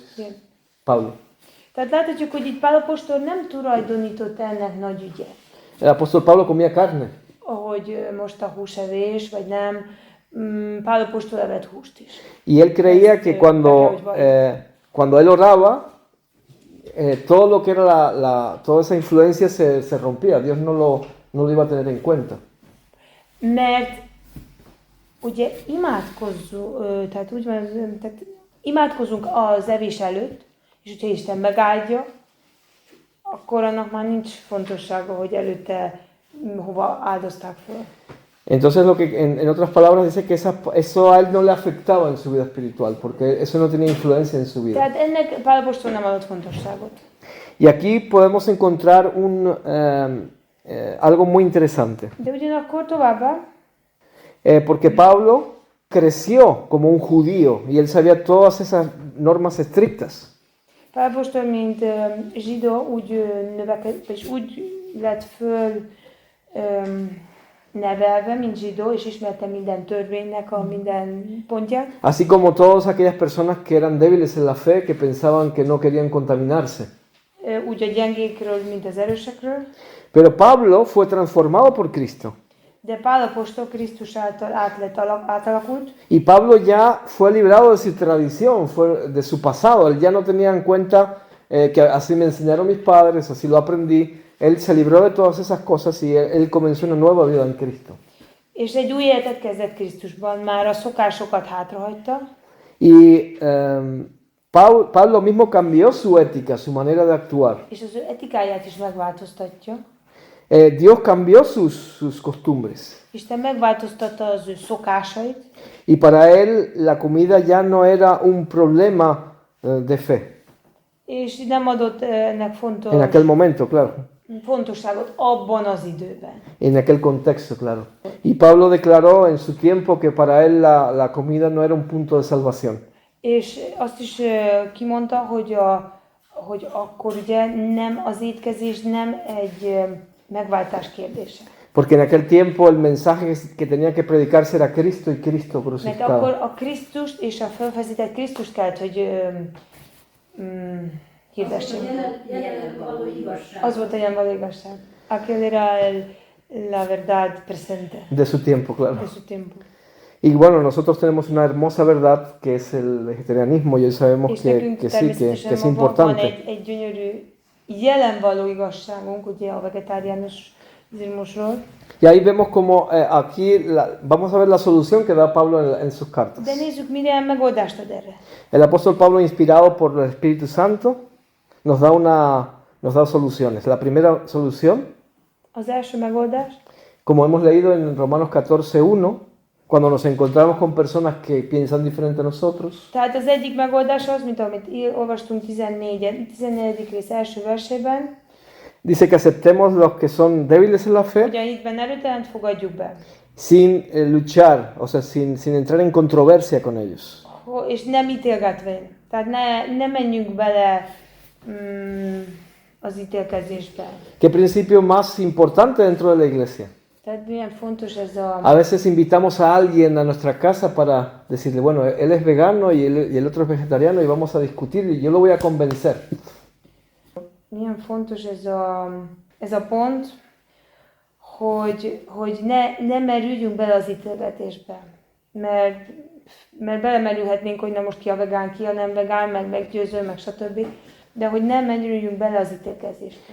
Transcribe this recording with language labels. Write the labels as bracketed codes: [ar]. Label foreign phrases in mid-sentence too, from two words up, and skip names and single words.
[hu] Igen. Pablo. Tehát láthatjuk, hogy itt Pál apostol nem tulajdonított ennek nagy ügyet, [es] El apóstol Pablo comía carne. [hu] hogy most a húsevés, vagy nem. Pál apostol evett húst is. [es] Y él creía que cuando él oraba, todo lo que era toda esa influencia se rompía. Dios no lo iba a tener en cuenta. [hu] Mert ugye tehát úgy van, tehát imádkozunk az evés előtt, és hogyha Isten megáldja, akkor annak már nincs fontossága, hogy előtte hova áldozták föl. [es] Entonces lo que en otras palabras dice que eso a él no le afectaba en su vida espiritual, porque eso no tenía influencia en su vida. [hu] Tehát ennek Pál apostol nem adott fontosságot. [es] Y aquí podemos encontrar algo muy interesante, [hu] De ugyanakkor továbbá, [es] porque Pablo creció como un judío y él sabía todas esas normas estrictas. [hu] Pál apostol, mint zsidó, úgy növekedett, és úgy lett föl nevelve, mint zsidó, és ismerte minden törvénynek a minden pontját. [es] Así como todas aquellas personas que eran débiles en la fe, que pensaban que no querían contaminarse. [hu] Úgy a gyengékről, mint az erősekről. [es] Pero Pablo fue transformado por Cristo. [hu] De Pál apostol Krisztus által átalakult, [es] Y Pablo ya fue librado de su tradición, de su pasado. Él ya no tenía en cuenta que así me enseñaron mis padres, así lo aprendí. Él se libró de todas esas cosas y él comenzó una nueva vida en Cristo. [hu] és egy új életet kezdett Krisztusban, már a szokásokat hátrahagyta. [es] Y Pablo mismo cambió su ética, su manera de actuar. [hu] És az ő etikáját is megváltoztatja. [es] Dios cambió sus costumbres. [hu] Isten megváltoztatta az ő szokásait, [es] Y para él la comida ya no era un problema de fe. [hu] és nem adott ennek [es] En aquel momento, claro. [hu] fontosságot abban az időben. [es] En aquel contexto, claro. Y Pablo declaró en su tiempo que para él la comida no era un punto de salvación. [hu] És azt is kimondta, hogy akkor ugye nem az étkezés nem egy megváltás kérdése. [es] Porque en aquel tiempo el mensaje que tenía que predicarse era Cristo y Cristo [hu] Mert [es] crucificado. [hu] akkor a Krisztust és a felfeszített Krisztust kellett, hogy hirdessék. Az volt a jelenvaló igazság. [es] Aquel era la verdad presente De su tiempo, claro. de su tiempo. Y bueno, nosotros tenemos una hermosa verdad que es el vegetarianismo y hoy sabemos [hu] És [es] que [hu] nekünk [es] sí, que es [hu] természetesen van [es] importante. [hu] egy gyönyörű jelenvaló igazságunk, ugye a vegetáriánusról. [es] Y ahí vemos como aquí vamos a ver la solución que da Pablo en sus cartas. [hu] De nézzük, milyen megoldást ad erre. [es] El apóstol Pablo, inspirado por el Espíritu Santo, nos da soluciones. La primera solución, [hu] Az első megoldás, [es] como hemos leído en Romanos 14:1, cuando nos encontramos con personas que piensan diferente a nosotros, [hu] tehát az egyik megoldás az, mint amit olvastunk 14. rész első versében, [es] dice que aceptemos los que son débiles en la fe, [hu] hogy a hitben erőtelent fogadjuk be, [es] sin luchar, o sea, sin entrar en controversia con ellos. [hu] és nem ítélgetve Tehát ne menjünk bele az ítélkezésbe. [es] ¿Qué principio más importante dentro de la iglesia? [hu] Tehát milyen fontos ez a... [es] A veces invitamos a alguien a nuestra casa para decirle, bueno, él es vegano y el otro es vegetariano y vamos a discutir y yo lo voy a convencer. [hu] Milyen fontos ez a pont, hogy ne merüljünk bele az ítélgetésbe. Mert belemerülhetnénk, hogy na most ki a vegán, ki a nem vegán, meg meggyőző, meg stb. De hogy ne merüljünk bele az ítélkezésbe.